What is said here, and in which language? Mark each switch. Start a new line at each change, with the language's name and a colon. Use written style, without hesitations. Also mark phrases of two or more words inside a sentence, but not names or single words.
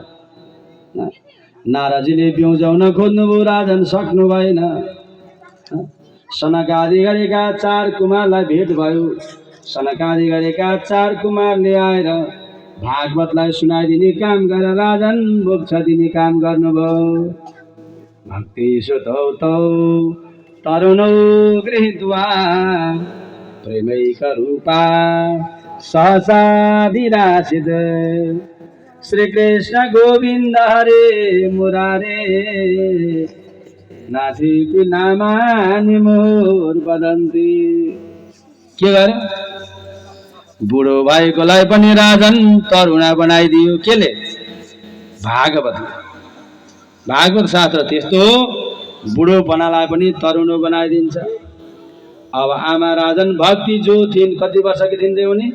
Nepali: नारदजीले ब्याउजाउन खोज्नुभयो, राजन सक्नु भएन। सनकादि गरेका 4 कुमारलाई भेट भयो। सनकादि गरेका 4 कुमारले आएर भागवतलाई सुनाइदिने काम गरेर राजन मोक्ष दिने काम गर्नुभयो।
Sanskrit: भक्ति सुतौ तौ तरुणौ गृहीत्वा प्रेमैक रूपा सहसा विरासित श्रीकृष्ण गोविन्द हरे मुरारे नाथी नामानि मोर वदन्ती।
Nepali: के गर्यो? बुढो भएकोलाई पनि राजन तरुणा बनाइदियो। केले? भागवत शास्त्र त्यस्तो बुढोपनालाई पनि तरुणो बनाइदिन्छ। अब आमा राजन भक्ति जो थिइन्, कति वर्षकी थिइन् रे उनी?